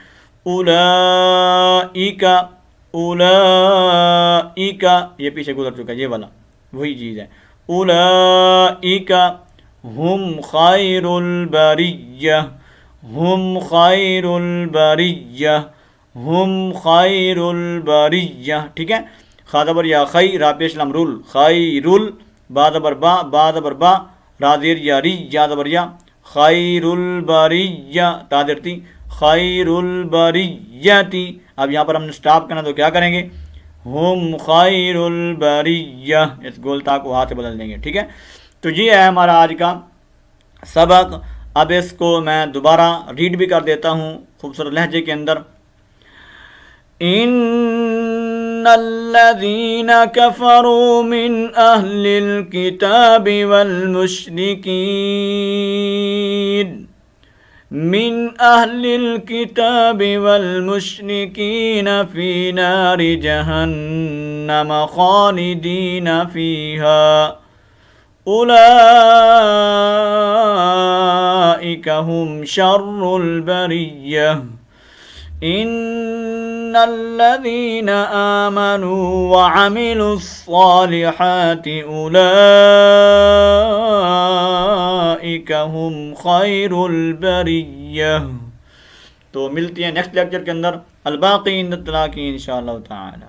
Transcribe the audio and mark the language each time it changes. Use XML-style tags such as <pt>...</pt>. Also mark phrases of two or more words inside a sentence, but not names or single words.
<ur>اولئک، یہ پیچھے گزر چکا ہے، یہ والا وہی چیز ہے.</ur> <ar>اولئک ہم خیر البریہ، ہم خیر البریہ، ہم خیر البریہ.</ar> <ur>ٹھیک ہے. خا زبر یا خی، را پیش لام رول، خیرل، با زبر با، با زبر با، را زیر یا ری، یا زبر یا،</ur> <ar>خیر البریہ،</ar> <ur>تا زیر تی،</ur> <ar>خیر البریتی.</ar> <ur>اب یہاں پر ہم نے سٹاپ کرنا تو کیا کریں گے؟</ur> <ar>ہم خیر البریہ،</ar> <ur>اس گولتا کو ہاتھ سے بدل دیں گے، ٹھیک ہے. تو یہ ہے ہمارا آج کا سبق. اب اس کو میں دوبارہ ریڈ بھی کر دیتا ہوں خوبصورت لہجے کے اندر.</ur> <ar>ان الذين كفروا من اهل الكتاب والمشركين في نار جهنم خالدين فيها أولئك هم شر البرية ان الذين آمنوا وعملوا الصالحات اولئك هم خير البرية.</ar> <ur>تو ملتی ہیں</ur> <en>next lecture</en> <ur>کے اندر.</ur> <ar>الباقی عند التلاقی انشاءاللہ تعالی.</ar>